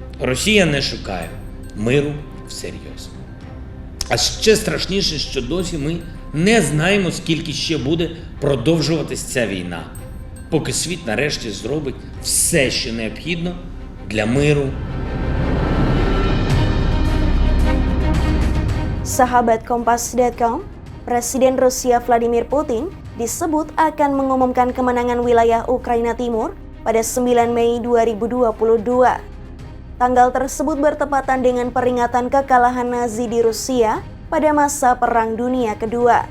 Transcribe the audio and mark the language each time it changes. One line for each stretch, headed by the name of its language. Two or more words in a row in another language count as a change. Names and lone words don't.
Ukrainian: Росія не шукає миру всерйоз. А ще страшніше, що досі ми не знаємо, скільки ще буде продовжуватись ця війна, поки світ нарешті зробить все, що необхідно для миру.
Indonesian: Sahabat Kompas.com, Presiden Rusia Vladimir Putin disebut akan mengumumkan kemenangan wilayah Ukraina Timur pada 9 Mei 2022. Tanggal tersebut bertepatan dengan peringatan kekalahan Nazi di Rusia pada masa Perang Dunia Kedua.